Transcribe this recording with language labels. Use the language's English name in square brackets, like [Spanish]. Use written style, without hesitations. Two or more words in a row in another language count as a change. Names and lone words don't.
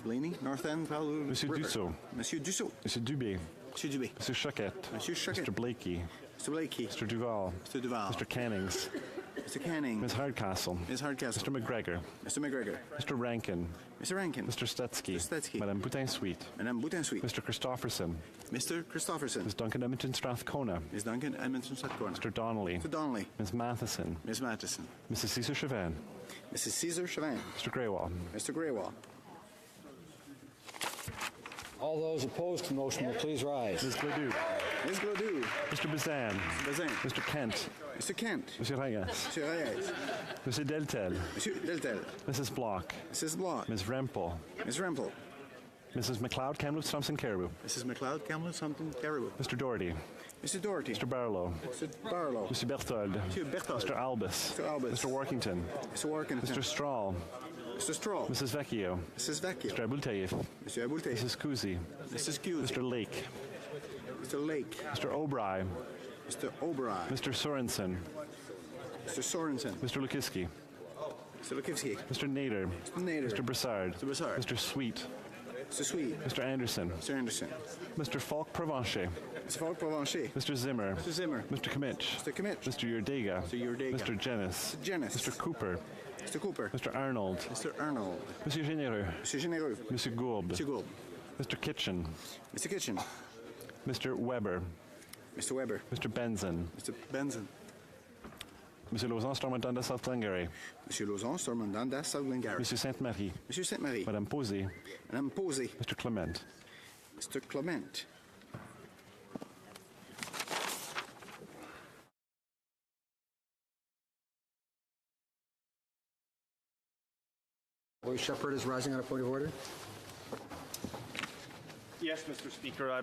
[English] Blaney, North End, Powell River. Monsieur Dussault. Monsieur Dussault. Monsieur Dubé. Monsieur Dubé. Monsieur Choquette. Monsieur Choquette. Mr. Blakey. Mr. Blakey. Mr. Duval. Mr. Duval. Mr. Cannings. Mr. Canning. Ms. Hardcastle. Ms. Hardcastle. Mr. McGregor. Mr. McGregor. Mr. Rankin. Mr. Rankin. Mr. Stetsky. Mr. Stetsky. Madame Boutin-Sweet. Madame Boutin-Sweet. Mr. Christopherson. Mr. Christopherson. Ms. Duncan Edmonton Strathcona. Ms. Duncan Edmonton Strathcona. Mr. Donnelly. Mr. Donnelly. Ms. Matheson. Ms. Matheson. Mrs. Cesar Chauvin. Mrs. Cesar Chauvin. Mr. Greywall. Mr. Greywall. All those opposed to the motion will please rise. Ms. Gledoux. Ms. Gledoux. Mr. Bazan. Mr. Bazin. Mr. Kent. Mr. Kent. Monsieur Reyes. Monsieur Reyes. Monsieur Deltel. Monsieur Deltel. Mrs. Block. Mrs. Block. Ms. Rempel. Ms. Rempel. Mrs. McLeod, Kamloops, Thompson, Caribou. Mrs. McLeod, Kamloops, Hampton, Caribou. Mr. Doherty. Mr. Doherty. Mr. Barlow. Mr. Barlow. Monsieur Berthold. Monsieur Berthold. Mr. Albus. Mr. Albus. Mr. Workington. Mr. Workington. Mr. Strahl. Mr. Strahl. Mrs. Vecchio. Mrs. Vecchio. Mr. Abultaif. Mr. Abultaif. Mrs. Kuzi. Mrs. Kuzi. Mr. Lake. Mr. Lake. Mr. O'Brien. Mr. O'Brien. Mr. Sorensen. Mr. Sorensen. Mr. Lukiski. Mr. Lukivsky. Mr. Nader. Mr. Nader. Mr. Broussard. Mr. Broussard. Mr. Sweet. Mr. Sweet. Mr. Anderson. Mr. Anderson. Mr. Falk Provencher. Mr. Falk Provencher. Mr. Zimmer. Mr. Zimmer. Mr. Kimmich. Mr. Kimmich. Mr. Yurdega. Mr. Yurdega. Mr. Jennis. Mr. Jennis. Mr. Cooper. Mr. Cooper. Mr. Arnold. Mr. Arnold. Monsieur Généreux. Mr. Généreux. Monsieur Gould. Mr. Gould. Mr. Kitchen. Mr. Kitchen. Mr. Weber. Mr. Weber. Mr. Benson. Mr. Benson. Monsieur Lauzon, Stormont-Dundas, South Glengarry. Monsieur Lauzon, Stormont-Dundas, South Glengarry. Monsieur Sainte-Marie. Monsieur Sainte-Marie. Madame Posey. Madame Posey. Mr. Clement. Mr. Clement. Roy Shepard is rising on a point of order. Yes, Mr. Speaker.